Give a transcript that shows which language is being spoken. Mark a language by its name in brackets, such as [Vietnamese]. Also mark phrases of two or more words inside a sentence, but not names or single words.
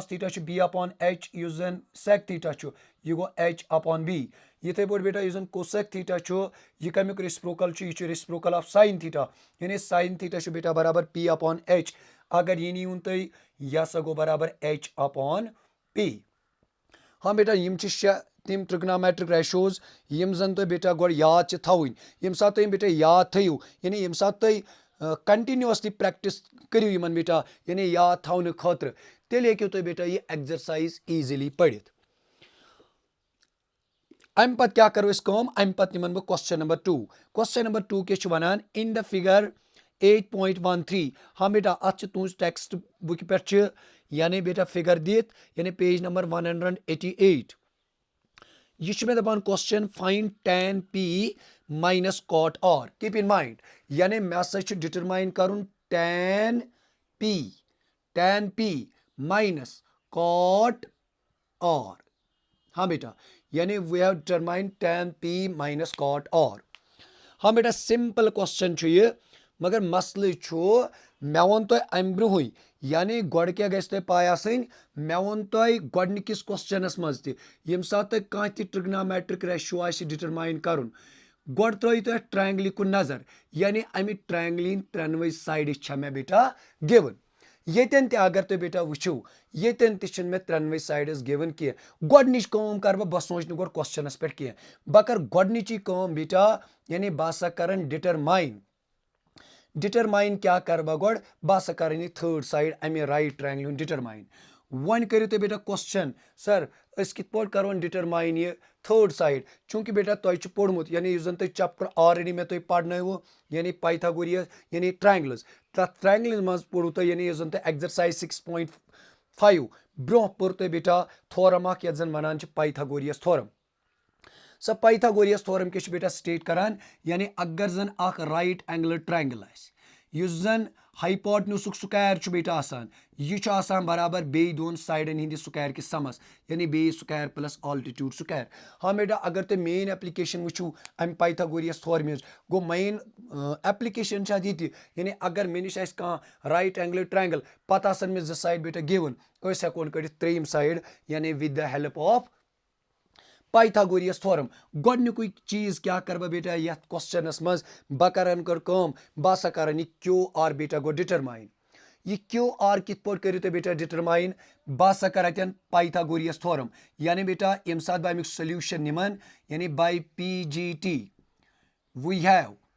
[English] theta B upon H [Kashmiri] इस जन [English] sec theta [Kashmiri] यह गो [English] H upon B [Kashmiri] इथे पे बेटा इस [English] cosec theta [Kashmiri] यह कमुक रेसिप्रोकल यह [English] reciprocal of sine theta [Kashmiri] यानी [English] sine theta [Kashmiri] बेटा बराबर [English] P upon H [Kashmiri] अगर यह नीन तुम यह सा गो बराबर [English] H upon P [Kashmiri] हाँ बेटा यम शे तम [English] trigonometric ratios [Kashmiri] यम जन तुम बेटा गो याद थवन यम सात तुम बेटा याद थो यानी यम सात तुम [English] continuously practice [Kashmiri] करू इन बेटा यानी याद थवन खतर तेल हेकु तुम बेटा यह [English] exercise easily [Kashmiri] पढ़ित अम पत क्या करो अम पत निमन बह [English] question number 2 [Kashmiri] क्या वनान [English] in the figure 8.13 [Kashmiri] हाँ बेटा अत तुज [English] text book [Kashmiri] पे यानी बेटा फिगर दित यानी [English] page number 188 [Kashmiri] यह मे दपान [English] question find tan P minus cot R keep in mind [Kashmiri] यानी मे हसा डिटरमाइन कर [English] tan P minus cot R [Kashmiri] हाँ बेटा यानी [English] we have determine tan P minus cot R [Kashmiri] हाँ बेटा [English] simple question [Kashmiri] ये मगर मसल मे वो तुम अम ब्रोह यानी गोड़ क्या गई पाय आसन मे वो तुम गोडनिकिस क्वेश्चनस मज तम सात कह [English] trigonometric ratio [Kashmiri] आ डिटरमाइन कर गोड़ त्रो तुम ट्रायंगल कुन नजर यानी अमि ट्रायंगल त्रेनवे साइड मे बेटा गिवन येतन अगर तुम बेटा वो येतन तह मे त्रेनवे [English] sides given [Kashmiri] कह गोडनिच कर बह सोच गो क्वेश्चनस पे कह बह कर गोडनिची बेटा यानी बह सा कर डिटरमाइन क्या कर बह गोड़ बह सा कर [English] third side [Kashmiri] अमे [English] right triangle determine [Kashmiri] वन करो तुम बेटा क्वेश्चन सर अस कित पे करो डिटरमाइन ये [English] third side [Kashmiri] चूंकि बेटा तुम पोर्मुत यानी इस तुम [English] chapter already [Kashmiri] मे तुम पढ़ो यानी पाइथागोरियस यानी ट्रायंगल्स तथ ट्रायंगल मज पढ़ू तुम यानी इस तुम [English] exercise 6.5 [Kashmiri] ब्रोह पोर तुम बेटा थोरम अख जन वनान [English] Pythagoras theorem so Pythagoras theorem [Kashmiri] क्या बेटा स्टेट करान यानी अगर जन अख [English] right angle triangle [Kashmiri] युस जन हाइपोटेन्यूसुक स्क्वायर बेटा आसान यह आसान बराबर बे दोन साइडन हिंद स्क्वायर किस समस यानी [English] base square plus altitude square [Kashmiri] हाँ बेटा अगर तुम मेन एप्लीकेशन वो अम [English] Pythagoras theorem [Kashmiri] गो [English] main application [Kashmiri] ये यानी अगर मे निश [English] right angle triangle [Kashmiri] पता आसन मे साइड बेटा गिवन हेकोन कड़ त्रेम साइड यानी [English] with the help of Pythagoras theorem [Kashmiri] गोडनिक चीज क्या कर बेटा ये क्वेश्चनस मज बह कर बह सा कर [English] QR [Kashmiri] बेटा गो डिटरमाइन यह [English] QR [Kashmiri] कित पे करो तुम बेटा डिटरमाइन बह सा कर [English] Pythagoras theorem [Kashmiri] यानी बेटा यम सात बह अमुक सोल्यूशन निमन यानी [English] by PGT we have